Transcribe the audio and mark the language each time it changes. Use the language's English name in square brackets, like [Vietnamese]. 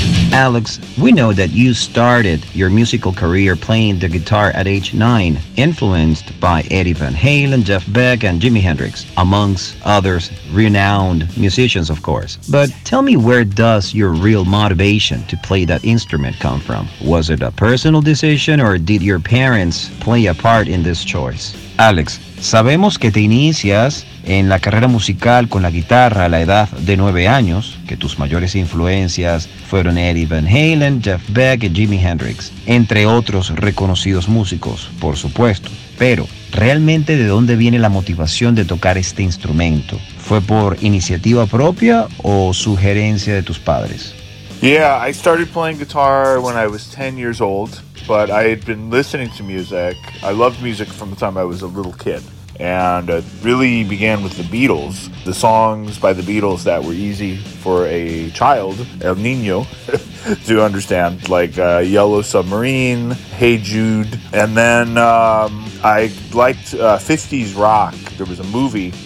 [English] Alex, we know that you started your musical career playing the guitar at age 9, influenced by Eddie Van Halen, Jeff Beck, and Jimi Hendrix, amongst others renowned musicians, of course. But tell me, where does your real motivation to play that instrument come from? Was it a personal decision, or did your parents play a part in this choice? [Spanish] Alex, sabemos que te inicias en la carrera musical con la guitarra a la edad de 9 años, que tus mayores influencias fueron Eddie Van Halen, Jeff Beck y Jimi Hendrix, entre otros reconocidos músicos, por supuesto. Pero, ¿realmente de dónde viene la motivación de tocar este instrumento? ¿Fue por iniciativa propia o sugerencia de tus padres? [English] Yeah, I started playing guitar when I was 10 years old, but I had been listening to music. I loved music from the time I was a little kid. And it really began with the Beatles, the songs by the Beatles that were easy for a child, El Niño, to understand, like Yellow Submarine, Hey Jude. And then I liked 50s rock. There was a movie